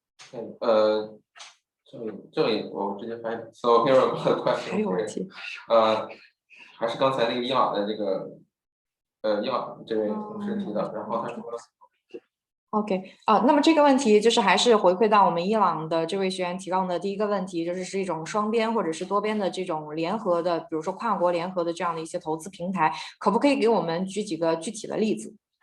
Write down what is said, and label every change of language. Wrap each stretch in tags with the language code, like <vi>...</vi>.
<en>Okay,</en> <zh>这里我直接翻译。</zh> <en>So here are the questions.</en> <zh>还是刚才那个伊朗的这个伊朗这位同事提的，然后他说。</zh> <en>OK，</en> <zh>那么这个问题就是还是回馈到我们伊朗的这位学员提供的第一个问题，就是是一种双边或者是多边的这种联合的，比如说跨国联合的这样的一些投资平台，可不可以给我们举几个具体的例子？</zh>